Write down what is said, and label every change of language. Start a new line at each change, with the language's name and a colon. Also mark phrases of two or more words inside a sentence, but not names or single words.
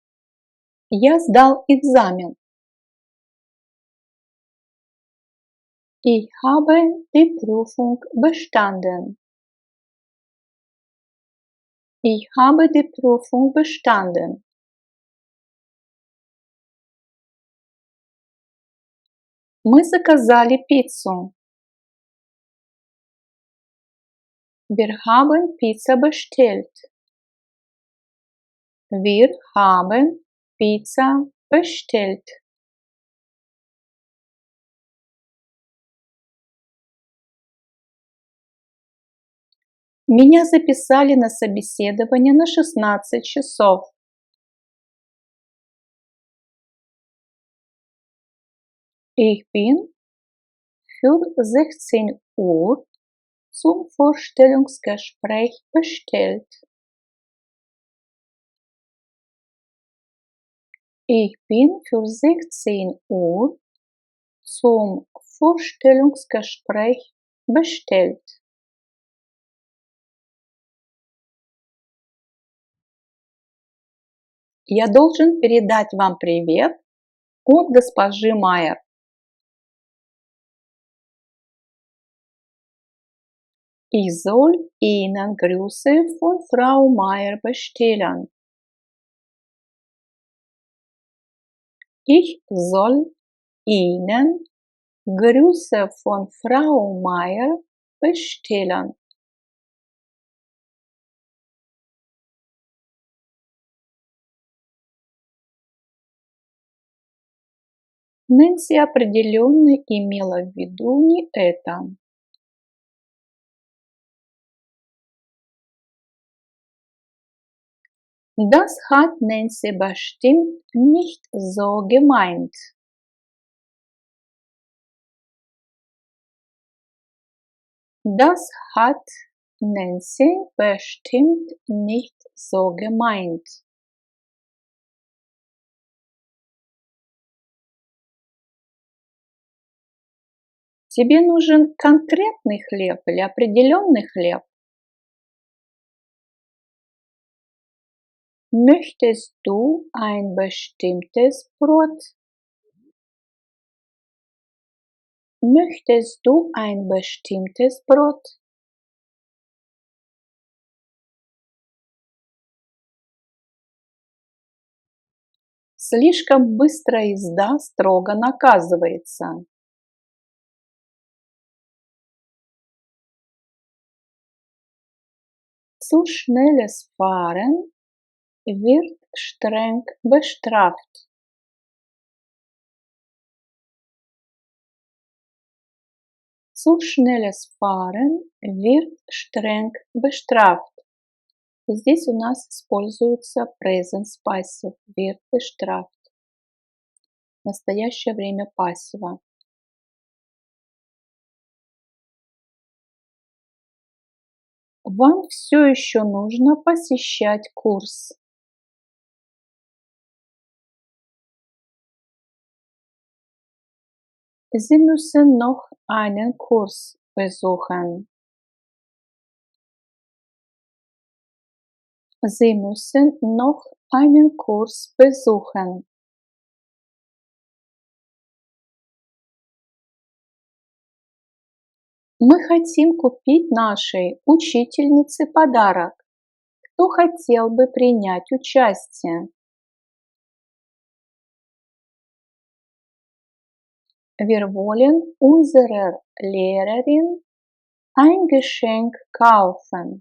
Russian: Я сдал экзамен.
German: Ich habe die Prüfung bestanden. Ich habe die Prüfung bestanden.
Russian: Мы заказали пиццу.
German: Wir haben Pizza bestellt. Wir haben Pizza bestellt.
Russian: Меня записали на собеседование на 16 часов.
German: Ich bin für 16 Uhr zum Vorstellungsgespräch bestellt. Ich bin für 16 Uhr zum Vorstellungsgespräch bestellt.
Russian: Я должен передать вам привет от госпожи Майер.
German: Ich soll Ihnen Grüße von Frau Meier bestellen. Ich soll Ihnen Grüße von Frau Meier bestellen.
Russian: Нэнси определенно имела в виду не это.
German: Das hat Nancy bestimmt nicht so gemeint. Das hat Nancy bestimmt nicht so gemeint.
Russian: Тебе нужен конкретный хлеб или определенный хлеб?
German: Möchtest du ein bestimmtes Brot? Möchtest du ein bestimmtes Brot?
Russian: Слишком быстрая езда строго наказывается.
German: Zu schnelles Fahren wird streng bestraft. Zu schnelles Fahren wird streng bestraft.
Russian: И здесь у нас используется
English: present passive,
German: wird bestraft.
Russian: Настоящее время пассива. Вам все еще нужно посещать курс.
German: Sie müssen noch einen Kurs besuchen. Sie müssen noch einen Kurs besuchen.
Russian: Мы хотим купить нашей учительнице подарок. Кто хотел бы принять участие?
German: Wir wollen unserer Lehrerin ein Geschenk kaufen.